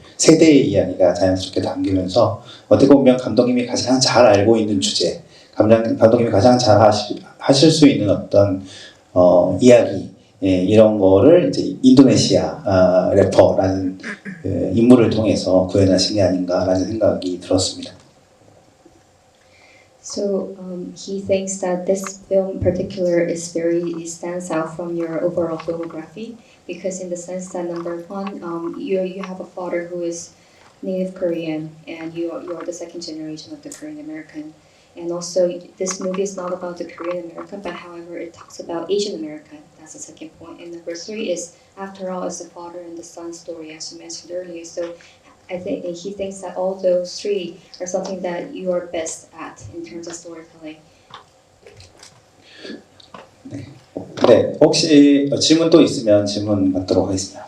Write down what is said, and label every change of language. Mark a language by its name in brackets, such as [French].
[Korean] 세대의 이야기가 자연스럽게 담기면서 어떻게 보면 감독님이 가장 잘 알고 있는 주제, 감독님이 가장 잘 하실 수 있는 어떤 이야기 이런 거를 이제 인도네시아 래퍼라는 인물을 통해서 구현하신 게 아닌가라는 생각이 들었습니다. [English] So he thinks that this film in particular it stands out from your overall filmography because in the sense that number one, you have a father who is native Korean and you are the second generation of the Korean American, and also this movie is not about the Korean American, but however it talks about Asian American. That's the second point. And number three is after all it's the father and the son story as you mentioned earlier. So I think he thinks that all those three are something that you are best at in terms of storytelling. [Korean] 네, 혹시 질문 또 있으면 질문 받도록 하겠습니다.